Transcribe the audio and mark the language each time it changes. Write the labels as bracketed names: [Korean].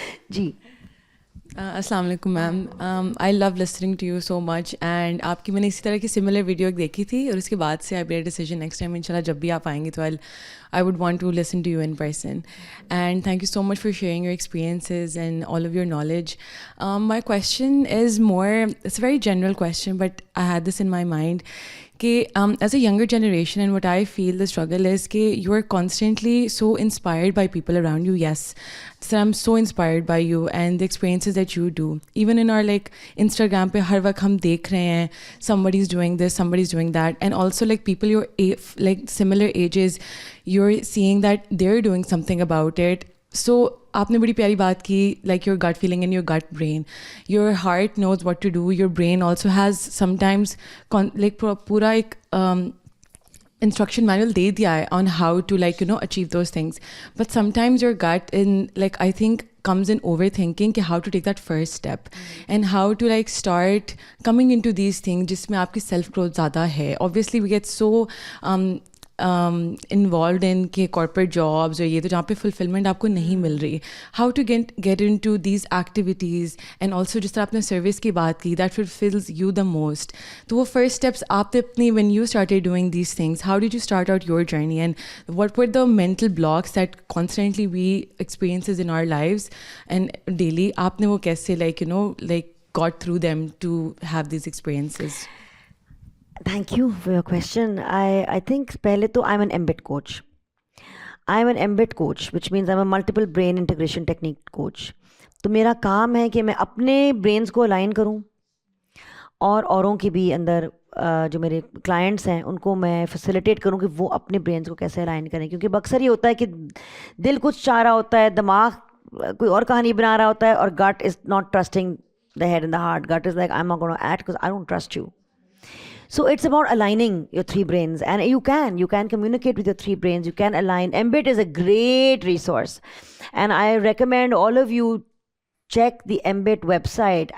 [Urdu] جی السلام علیکم میم. [English] I love listening to you so much, and [Urdu] آپ کی میں نے اسی طرح کی سملر ویڈیو دیکھی تھی, اور اس کے بعد سے [English] I made a decision next time انشاءاللہ [Urdu] جب بھی آپ آئیں گے تو [English] I would want to listen to you in person. And thank you so much for sharing your experiences and all of your knowledge. My question is more, it's a very general question, but I had this in my mind. As a younger generation, and what I feel the struggle is you are constantly so inspired by people around you. Yes, so I'm so inspired by you and the experiences that you do. Even in our Instagram [Urdu] pe har waqt hum dekh rahe hain, [English] somebody's doing this, somebody's doing that, and also people your similar ages, you're seeing that they're doing something about it. So [Urdu] آپ نے بڑی پیاری بات کی, [English] like your gut feeling and your gut brain. Your heart knows what to do. Your brain also has sometimes [Urdu] پورا ایک [English] instruction manual [Urdu] دے دیا ہے [English] on how to achieve those things. But sometimes your gut I think comes in overthinking how to take that first step and how to start coming into these things [Urdu] جس میں آپ کی [English] self growth [Urdu] زیادہ ہے. [English] Obviously we get so involved in corporate jobs [Urdu] اور یہ تو جہاں پہ fulfillment آپ کو نہیں مل رہی. [English] How to get into these activities, and also [Urdu] جس طرح آپ نے [English] service [Urdu] کی بات کی [English] that fulfills you the most. [Urdu] تو وہ [English] first steps [Urdu] آپ نے اپنی [English] when you started doing these things, how did you start out your journey, and what were the mental blocks that constantly we experiences in our lives and daily, [Urdu] آپ نے وہ کیسے [English] got through them to have these experiences? Thank you for your question. I think [Urdu] pehle to [English] I'm an MBIT coach. I'm an MBIT coach, which means I'm a multiple brain integration technique coach. [Urdu] تو میرا کام ہے کہ میں اپنے brains کو align کروں اور اوروں کی بھی اندر جو میرے کلائنٹس ہیں ان کو میں فیسیلیٹیٹ کروں کہ وہ اپنے برینس کو کیسے الائن کریں. کیونکہ اکثر یہ ہوتا ہے کہ دل کچھ چاہ رہا ہوتا ہے, دماغ کوئی اور کہانی بنا رہا ہوتا ہے, اور [English] Gut is not trusting the head and the heart. Gut is like, I'm not going to act because I don't trust you. So it's about aligning your three brains, and you can communicate with your three brains. You can align. MBIT is a great resource, and I recommend all of you check the MBIT website.